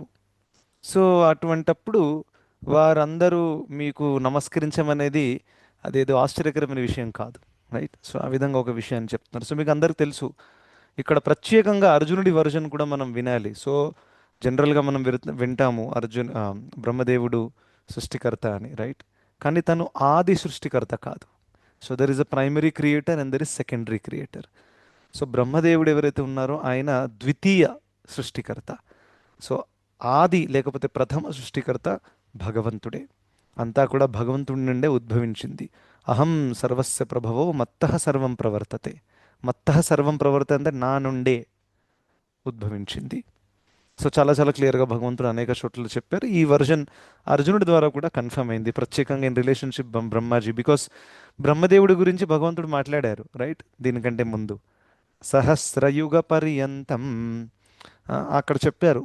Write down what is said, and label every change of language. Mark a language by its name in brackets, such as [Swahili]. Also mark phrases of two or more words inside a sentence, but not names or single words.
[Telugu] సో అటువంటప్పుడు వారందరూ మీకు నమస్కరించమనేది అదేదో ఆశ్చర్యకరమైన విషయం కాదు, రైట్? సో ఆ విధంగా ఒక విషయాన్ని చెప్తున్నారు. సో మీకు అందరికి తెలుసు, ఇక్కడ ప్రత్యేకంగా అర్జునుడి వర్జన్ కూడా మనం వినాలి. సో జనరల్గా మనం వింటాము బ్రహ్మదేవుడు సృష్టికర్త అని, రైట్? కానీ తను ఆది సృష్టికర్త కాదు. [English] So there is a primary creator and there is secondary creator. [Telugu] సో బ్రహ్మదేవుడు ఎవరైతే ఉన్నారో ఆయన ద్వితీయ సృష్టికర్త. సో ఆది లేకపోతే ప్రథమ సృష్టికర్త భగవంతుడే. అంతా కూడా భగవంతుడి నుండే ఉద్భవించింది. [Sanskrit] అహం సర్వస్య ప్రభవో మత్తః సర్వం ప్రవర్తతే. మత్తః సర్వం ప్రవర్తతే [Telugu] అంటే నా నుండే ఉద్భవించింది. సో చాలా చాలా క్లియర్గా భగవంతుడు అనేక చోట్ల చెప్పారు. ఈ వర్జన్ అర్జునుడి ద్వారా కూడా కన్ఫర్మ్ అయింది, ప్రత్యేకంగా [English] in relationship [Telugu] బ్రహ్మాజీ. బికాస్ బ్రహ్మదేవుడి గురించి భగవంతుడు మాట్లాడారు, రైట్? దీనికంటే ముందు సహస్రయుగ పర్యంతం అక్కడ చెప్పారు.